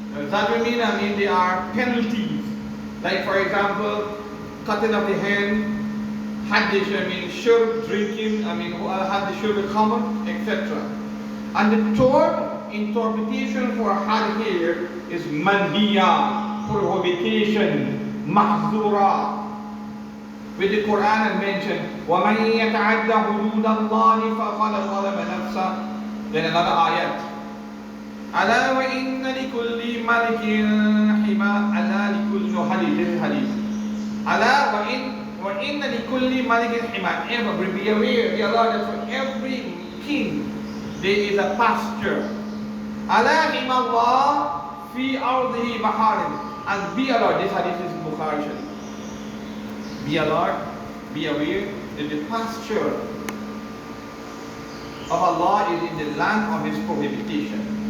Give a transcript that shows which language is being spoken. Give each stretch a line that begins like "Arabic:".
English: Zajrun means they are penalties. Like for example, cutting of the hand, haddish, shurb, drinking, haddish, shurb, common, etc. And the third interpretation for had here is manhiya, prohibition, mahzura. With the Quran and mentioned,
Arabic: وَمَنْ يَتَعَدَّ حُدُودَ اللَّهِ فَقَدْ ظَلَمَ نَفْسَهُ.
English: Then another ayat.
Arabic: أَلَا وَإِنَّ لِكُلِّ مَلِكٍ حِمَى. أَلَا لِكُلِّ hadith.
English: This is hadith.
Arabic: أَلَا وَإِنَّ لِكُلِّ مَلِكٍ حِمَى.
English: Be aware, be alert that for every king there is a pasture.
Arabic: أَلَا حِمَى اللَّهِ فِي أَرْضِهِ مَحَارِمُ.
English: And be alert, this hadith is Bukhari Sharif. Be alert, be aware that the pasture of Allah is in the land of His prohibition.